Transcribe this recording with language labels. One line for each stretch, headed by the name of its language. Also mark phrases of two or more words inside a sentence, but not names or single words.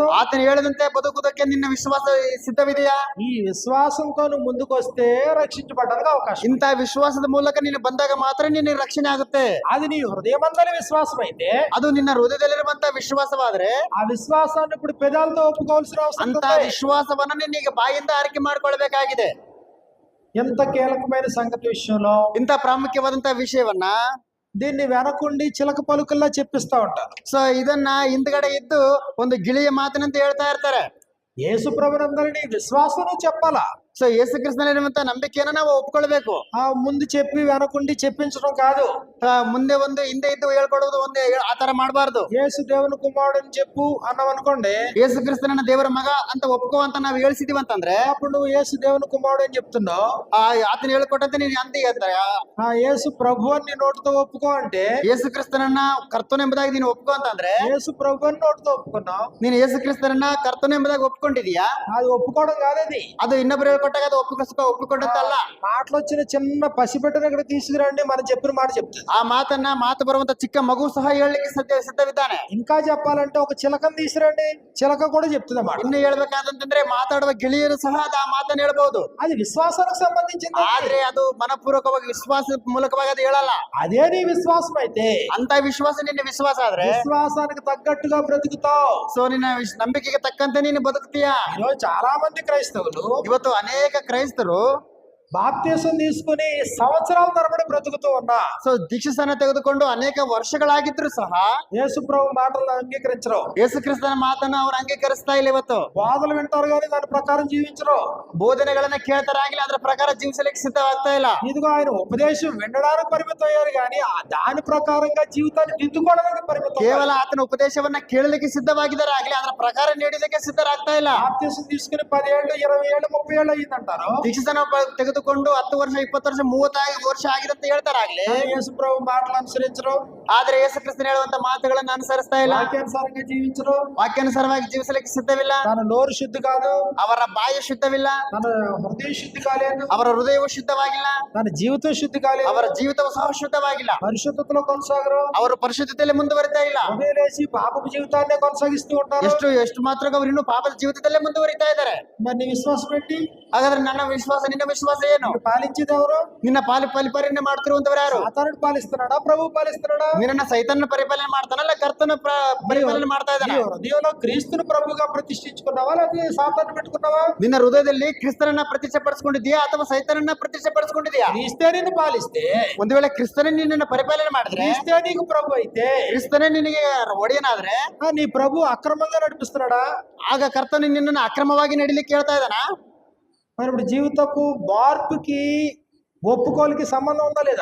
Kannada: ಆತನು ಹೇಳಿದಂತೆ ಬದುಕುವುದಕ್ಕೆ ನಿನ್ನ ವಿಶ್ವಾಸ ಸಿದ್ಧವಿದೆಯಾ?
Telugu: ఈ విశ్వాసంతో నువ్వు ముందుకు వస్తే రక్షించబడడానికి అవకాశం.
Kannada: ಇಂಥ ವಿಶ್ವಾಸದ ಮೂಲಕ ನೀನು ಬಂದಾಗ ಮಾತ್ರ ನಿನ್ನ ರಕ್ಷಣೆ ಆಗುತ್ತೆ.
Telugu: అది నీ హృదయమందలి విశ్వాసం అయితే
Kannada: ಅದು ನಿನ್ನ ಹೃದಯದಲ್ಲಿರುವಂತ ವಿಶ್ವಾಸವಾದ್ರೆ
Telugu: ఆ విశ్వాసాన్ని ఇప్పుడు పెదాలతో ఒప్పుకోవాల్సిన అవసరం
Kannada: ಅಂತ
Telugu: ఉంది.
Kannada: ವಿಶ್ವಾಸವನ್ನ ನಿನ್ನೀಗ ಬಾಯಿಂದ ಆರಿಕೆ ಮಾಡ್ಕೊಳ್ಬೇಕಾಗಿದೆ.
Telugu: ఎంత కీలకమైన సంగతి విషయంలో
Kannada: ಇಂಥ ಪ್ರಾಮುಖ್ಯವಾದಂತ ವಿಷಯವನ್ನ
Telugu: దీన్ని వెనకుండి చిలక పలుకల్లా చెప్పిస్తా ఉంటారు.
Kannada: ಸೊ ಇದನ್ನ ಹಿಂದ್ಗಡೆ ಇದ್ದು ಒಂದು ಗಿಳಿಯ ಮಾತಿನಂತ ಹೇಳ್ತಾ ಇರ್ತಾರೆ.
Telugu: యేసు ప్రభునందరినీ విశ్వాసం నువ్వు చెప్పాలా.
Kannada: ಸೊ ಯೇಸು ಕ್ರಿಸ್ತನಲ್ಲಿರುವಂತ ನಂಬಿಕೆಯನ್ನ ನಾವು ಒಪ್ಕೊಳ್ಬೇಕು.
Telugu: ఆ ముందు చెప్పి వెనకుండి చెప్పించడం కాదు.
Kannada: ಮುಂದೆ ಒಂದು ಹಿಂದೆ ಇದ್ದು ಹೇಳ್ಕೊಡುವುದು ಒಂದೇ, ಆತರ ಮಾಡಬಾರ್ದು.
Telugu: యేసు దేవుని కుమారుడు అని చెప్పు అన్నాం అనుకోండి,
Kannada: ಯೇಸು ಕ್ರಿಸ್ತನನ್ನ ದೇವರ ಮಗ ಅಂತ ಒಪ್ಕೋ ಅಂತ ನಾವು ಹೇಳ್ಸಿದೀವಿ ಅಂತಂದ್ರೆ
Telugu: అప్పుడు నువ్వు యేసు దేవుని కుమారుడు అని చెప్తున్నావు.
Kannada: ಆತನ ಹೇಳ್ಕೊಟ್ಟಂತೆ ನೀನು ಅಂತೀಯ ಅಂತ.
Telugu: ఆ యేసు ప్రభు అని నీ నోటితో ఒప్పుకో అంటే
Kannada: ಯೇಸು ಕ್ರಿಸ್ತನನ್ನ ಕರ್ತನು ಎಂಬುದಾಗಿ ನೀನು ಒಪ್ಕೋ ಅಂತಂದ್ರೆ
Telugu: యేసు ప్రభు అని నోటితో ఒప్పుకున్నావు.
Kannada: ನೀನು ಯೇಸು ಕ್ರಿಸ್ತನನ್ನ ಕರ್ತನು ಎಂಬುದಾಗಿ ಒಪ್ಕೊಂಡಿದೀಯಾ?
Telugu: అది ఒప్పుకోవడం కాదు. అది
Kannada: ಇನ್ನೊಬ್ರು ಹೇಳ್ಕೊಟ್ಟಾಗ ಅದು ಒಪ್ಪಿಕೊಂಡಂತಲ್ಲ.
Telugu: మాటలు వచ్చిన చిన్న పసిబిడ్డను ఇక్కడ తీసుకురండి, మనం చెప్పిన మాట చెప్తుంది.
Kannada: ಆ ಮಾತು ಬರುವಂತ ಚಿಕ್ಕ ಮಗು ಸಹ ಹೇಳಲಿಕ್ಕೆ ಸಿದ್ಧವಿದ್ದಾನೆ.
Telugu: ఇంకా చెప్పాలంటే ఒక చిలకను తీసుకురండి, చిలక కూడా చెప్తుంది మాట.
Kannada: ಇನ್ನು ಹೇಳ್ಬೇಕಾದಂತಂದ್ರೆ ಮಾತಾಡುವ ಗಿಳಿಯರು ಸಹ ಆ ಮಾತನ್ನ ಹೇಳ್ಬಹುದು.
Telugu: అది విశ్వాసానికి సంబంధించింది.
Kannada: ಆದ್ರೆ ಅದು ಮನಪೂರ್ವಕವಾಗಿ ವಿಶ್ವಾಸ ಮೂಲಕವಾಗಿ ಅದು ಹೇಳಲ್ಲ.
Telugu: అదే నీ విశ్వాసం అయితే
Kannada: ಅಂತ ವಿಶ್ವಾಸ ನಿನ್ನ ವಿಶ್ವಾಸ ಆದ್ರೆ
Telugu: విశ్వాసానికి తగ్గట్టుగా బ్రతుకుతావు.
Kannada: ಸೊ ನಿನ್ನ ನಂಬಿಕೆಗೆ ತಕ್ಕಂತೆ ನೀನು ಬದುಕ್ತೀಯಾ?
Telugu: ఈరోజు చాలా మంది క్రైస్తవులు
Kannada: ಇವತ್ತು ಅನೇಕ ಕ್ರೈಸ್ತರು
Telugu: బాప్తీసం తీసుకుని సంవత్సరాల తరబడి బ్రతుకుతూ ఉన్నా,
Kannada: ಸೊ ದೀಕ್ಷಾಸ್ನಾನ ತೆಗೆದುಕೊಂಡು ಅನೇಕ ವರ್ಷಗಳಾಗಿದ್ರು ಸಹ
Telugu: యేసు ప్రభు మాటలను అంగీకరించరు.
Kannada: ಯೇಸು ಕ್ರಿಸ್ತನ ಮಾತನ್ನ ಅವ್ರು ಅಂಗೀಕರಿಸ್ತಾ ಇಲ್ಲ. ಇವತ್ತು
Telugu: బోధలు వింటారు కానీ దాని ప్రకారం జీవించరు.
Kannada: ಬೋಧನೆಗಳನ್ನ ಕೇಳ್ತಾರಾಗಿಲ್ಲ, ಅದ್ರ ಪ್ರಕಾರ ಜೀವಿಸಲಿಕ್ಕೆ ಸಿದ್ಧವಾಗ್ತಾ ಇಲ್ಲ.
Telugu: ఇదిగో ఆయన ఉపదేశం వినడానికి పరిమితం అయ్యారు కానీ దాని ప్రకారంగా జీవితాన్ని దిద్దుకోవడానికి పరిమితం.
Kannada: ಕೇವಲ ಆತನ ಉಪದೇಶವನ್ನ ಕೇಳಲಿಕ್ಕೆ ಸಿದ್ಧವಾಗಿದ್ದಾರೆ ಆಗ್ಲಿ, ಅದರ ಪ್ರಕಾರ ನೀಡಲಿಕ್ಕೆ ಸಿದ್ಧರಾಗ್ತಾ ಇಲ್ಲ.
Telugu: బాప్తీసం తీసుకుని 10 ఏళ్ళు 20 ఏళ్ళు 30 ఏళ్ళు అయ్యిందంటారు.
Kannada: ದೀಕ್ಷಾಸ್ನಾನ ತೆಗೆದುಕೊಂಡು 10 ವರ್ಷ 20 ವರ್ಷ 30 ವರ್ಷ ಆಗಿದೆ ಅಂತ ಹೇಳ್ತಾರಾಗ್ಲಿ,
Telugu: యేసు ప్రభు మాటలు అనుసరించరు.
Kannada: ಆದ್ರೆ ಯೇಸು ಕ್ರಿಸ್ತನ ಹೇಳುವಂತ ಮಾತುಗಳನ್ನ ಅನುಸರಿಸ್ತಾ ಇಲ್ಲ.
Telugu: వాక్యానుసారంగా జీవించరు.
Kannada: ವಾಕ್ಯಾನುಸಾರವಾಗಿ ಜೀವಿಸಲಿಕ್ಕೆ ಸಿದ್ಧವಿಲ್ಲ.
Telugu: తన నోరు శుద్ధి కాదు,
Kannada: ಅವರ ಬಾಯಿ ಶುದ್ಧವಿಲ್ಲ,
Telugu: తన హృదయ శుద్ధి కాలేదు,
Kannada: ಅವರ ಹೃದಯವು ಶುದ್ಧವಾಗಿಲ್ಲ,
Telugu: తన జీవితం శుద్ధి కాలేదు,
Kannada: ಅವರ ಜೀವಿತವು ಸಹ ಶುದ್ಧವಾಗಿಲ್ಲ.
Telugu: పరిశుద్ధతలో కొనసాగరు.
Kannada: ಅವರು ಪರಿಶುದ್ಧತೆಯಲ್ಲಿ ಮುಂದುವರಿತಾ ಇಲ್ಲ.
Telugu: ఉదయలేసి పాపపు జీవితాన్నే కొనసాగిస్తూ ఉంటారు.
Kannada: ಎಷ್ಟು ಮಾತ್ರ ಅವರು ಇನ್ನೂ ಪಾಪದ ಜೀವಿತದಲ್ಲೇ ಮುಂದುವರಿತಾ ಇದ್ದಾರೆ.
Telugu: మరి నీ విశ్వాసం పెట్టి
Kannada: ಹಾಗಾದ್ರೆ ನನ್ನ ವಿಶ್ವಾಸ ನಿನ್ನ ವಿಶ್ವಾಸ ಏನು?
Telugu: పాలించేది ఎవరు?
Kannada: ನಿನ್ನ ಪರಿಪಾಲನೆ ಮಾಡ್ತಿರುವಂತವ್ರು ಯಾರು?
Telugu: సాతానుడు పాలిస్తున్నాడా, ప్రభు పాలిస్తున్నాడా?
Kannada: ನಿನ್ನ ಸೈತನ್ನ ಪರಿಪಾಲನೆ ಮಾಡ್ತಾನಲ್ಲ, ಕರ್ತನ ಪರಿಪಾಲನೆ ಮಾಡ್ತಾ ಇದ್ದಾನೆ.
Telugu: నీ హృదయంలో క్రీస్తుని ప్రభుగా ప్రతిష్ఠించుకున్నావా లేకపోతే సాతాను పెట్టుకున్నావా?
Kannada: ನಿನ್ನ ಹೃದಯದಲ್ಲಿ ಕ್ರಿಸ್ತನನ್ನ ಪ್ರತಿಷ್ಠೆಪಡಿಸಿಕೊಂಡಿದ್ಯಾ ಅಥವಾ ಸೈತನನ್ನ ಪ್ರತಿಷ್ಠೆಪಡಿಸಿಕೊಂಡಿದ್ಯಾ?
Telugu: క్రీస్తే నిన్ను పాలిస్తే,
Kannada: ಒಂದು ವೇಳೆ ಕ್ರಿಸ್ತನೇ ನಿನ್ನನ್ನ ಪರಿಪಾಲನೆ ಮಾಡಿದ್ರೆ,
Telugu: క్రీస్తే నీకు ప్రభు అయితే,
Kannada: ಕ್ರಿಸ್ತನೇ ನಿನಗೆ ಒಡೆಯನಾದ್ರೆ
Telugu: నీ ప్రభు అక్రమంగా నడిపిస్తున్నాడా?
Kannada: ಆಗ ಕರ್ತನು ನಿನ್ನನ್ನು ಅಕ್ರಮವಾಗಿ ನಡಿಲಿಕ್ಕೆ ಹೇಳ್ತಾ ಇದ್ದಾನಾ?
Telugu: మరి ఇప్పుడు జీవితపు మార్పుకి ఒప్పుకోలికి సంబంధం ఉందా లేదా?